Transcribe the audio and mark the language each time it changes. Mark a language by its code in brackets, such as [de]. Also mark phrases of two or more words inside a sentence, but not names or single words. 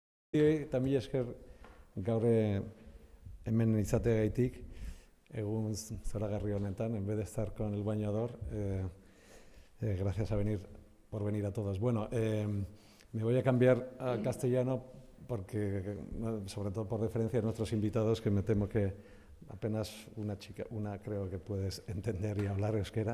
[eu] Tamila esker gaur hemen izateagaitik, egun zoragarri honetan, [es] en vez de estar con el bañador, gracias por venir a todos. Bueno, me voy a cambiar a castellano porque, sobre todo por referencia a nuestros invitados, que me temo que apenas una creo que puedes entender y hablar euskera.